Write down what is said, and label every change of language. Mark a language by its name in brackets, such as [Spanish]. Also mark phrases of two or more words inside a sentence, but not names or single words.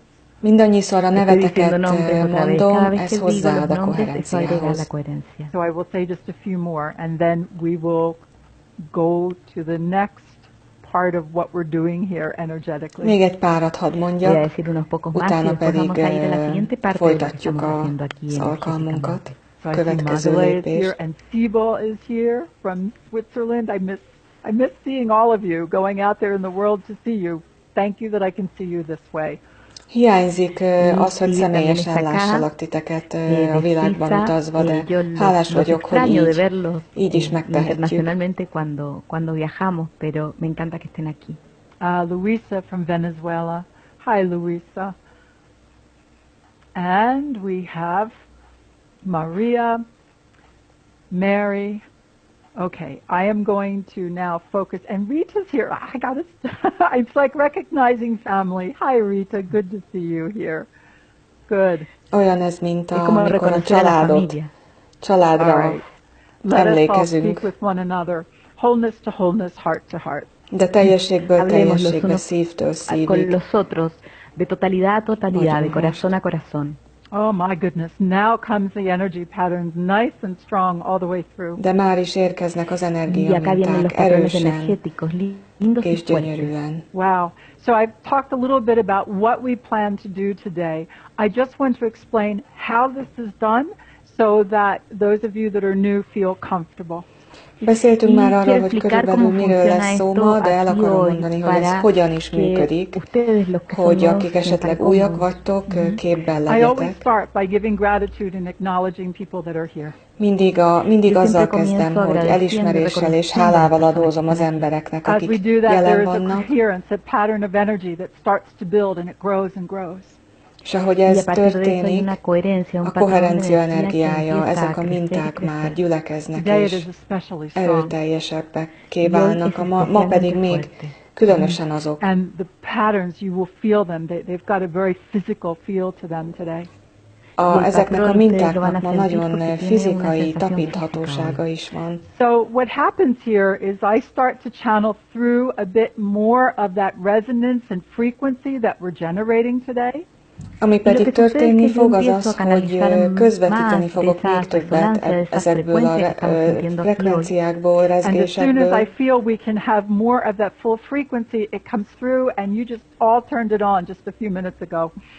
[Hungarian] Mindannyiszor a [Spanish] Estoy diciendo [Hungarian] neveteket [Spanish] nombres otra vez. [Hungarian] mondom, [Spanish] Cada vez [Hungarian] ez [Spanish] que digo [Hungarian] hozzáad [Spanish] los [Hungarian] a [Spanish] nombres, eso agrega la [Hungarian] koherenciához. [Spanish] coherencia. [English] So I will say just a few more, and then we will go to the next part of what we're doing here energetically. [Hungarian] Még egy párat hadd [Spanish] Voy a [Hungarian] mondjak, [Spanish] decir unos pocos más y [Hungarian] utána [Spanish] después [Hungarian] pedig [Spanish] vamos a ir a la siguiente parte de lo que [Hungarian] folytatjuk [Spanish] estamos haciendo aquí [Hungarian] az alkalmunkat. [Spanish] energéticamente. [English] So I see [Hungarian] Következő [English] Magdalene is [Hungarian] lépés. [English] here, and Sibyl is here from Switzerland. I miss seeing all of you, going out there in the world to see you. Thank you that I can see you this way. [Hungarian] Hiányzik az, hogy [Spanish] Sí, [Hungarian] személyesen [Spanish] también está acá, [Hungarian] lássalak titeket [Spanish] de [Hungarian] a világban [Spanish] Suiza, [Hungarian] utazva, de [Spanish] yo [Hungarian] hálás [Spanish] los [Hungarian] vagyok, hogy [Spanish] extraño de verlos [Hungarian] így is megtehetjük. [Spanish] internacionalmente cuando viajamos, pero me encanta que estén aquí. [English] Luisa from Venezuela. Hi, Luisa. And we have Maria, Mary. Okay, I am going to now focus. And Rita's here. I got it. It's like recognizing family. Hi, Rita. Good to see you here. Good. [Hungarian] Olyan ez, mint [Spanish] Es como [Hungarian] amikor a [Spanish] reconocer a la [Hungarian] családot, [Spanish] familia. [Hungarian] családra [English] All right. Let us all [Hungarian] emlékezünk, [English] speak with one another. Wholeness to wholeness, heart to heart. [Hungarian] de teljességből [Spanish] Hablemos los [Hungarian] teljességbe, [Spanish] unos [Hungarian] szívtől [Spanish] con [Hungarian] szívig. [Spanish] los otros, de totalidad a totalidad, de [Hungarian] Vagyunk [Spanish] corazón a corazón. [English] Oh my goodness. Now comes the energy patterns, nice and strong all the way through. [Hungarian] De már is érkeznek az [Spanish] Y acá vienen los [Hungarian] energiaminták [Spanish] patrones [Hungarian] erősen [Spanish] energéticos, lindos y [Hungarian] és [Spanish] fuertes. [Hungarian] gyönyörűen. [English] Wow. So I've talked a little bit about what we plan to do today. I just want to explain how this is done so that those of you that are new feel comfortable. [Hungarian] Beszéltünk már arról, [Spanish] quiero [Hungarian] hogy [Spanish] explicar [Hungarian] körülbelül [Spanish] cómo [Hungarian] miről [Spanish] funciona [Hungarian] lesz szó [Spanish] esto [Hungarian] ma, de el [Spanish] aquí [Hungarian] akarom [Spanish] hoy [Hungarian] mondani, hogy ez [Spanish] para [Hungarian] hogyan is [Spanish] que [Hungarian] működik, [Spanish] ustedes, los que son [Hungarian] hogy [Spanish] nuevos, [Hungarian] akik esetleg újak vagytok, képben [English] I always [Hungarian] legyetek. [English] start by giving gratitude and acknowledging people that are here. [Hungarian] Mindig [Spanish] Yo [Hungarian] azzal [Spanish] siempre [Hungarian] kezdem, [Spanish] comienzo [Hungarian] hogy [Spanish] agradeciendo, [Hungarian] elismeréssel és [Spanish] reconociendo [Hungarian] hálával [Spanish] a las personas [Hungarian] adózom [Spanish] que [Hungarian] az [Spanish] están aquí. [Hungarian] embereknek, [English] As we [Hungarian] akik [English] do that, there [Hungarian] jelen [English] is a [Hungarian] vannak, [English] coherence, a pattern of energy that starts to build and it grows and grows. [Hungarian] és ahogy [Spanish] Y a [Hungarian] ez [Spanish] partir de eso hay [Hungarian] történik, [Spanish] una coherencia, un [Hungarian] a [Spanish] patrón de [Hungarian] koherencia [Spanish] energía que [Hungarian] energiája, [Spanish] empieza a [Hungarian] ezek a [Spanish] crecer y [Hungarian] minták már [Spanish] crecer. [Hungarian] gyülekeznek [English] Today it [Hungarian] és [English] is especially strong. [Hungarian] erőteljesebbeké [Spanish] Y hoy [Hungarian] válnak, [Spanish] es [Hungarian] ma pedig [Spanish] especialmente [Hungarian] még [Spanish] fuerte. [Hungarian] különösen azok. [English] And the patterns, you will feel them. They've got a very physical feel to them today. [Hungarian] ezeknek a mintáknak ma nagyon fizikai tapinthatósága is van. [English] So what happens here is I start to channel through a bit more of that resonance and frequency that we're generating today. [Hungarian] Ami pedig történni fog, az az, hogy közvetíteni fogok még többet ezekből a frekvenciákból, rezgésekből. [English] And as soon as I feel we can have more of that full frequency, it comes through and you just all turned it on just a few minutes ago.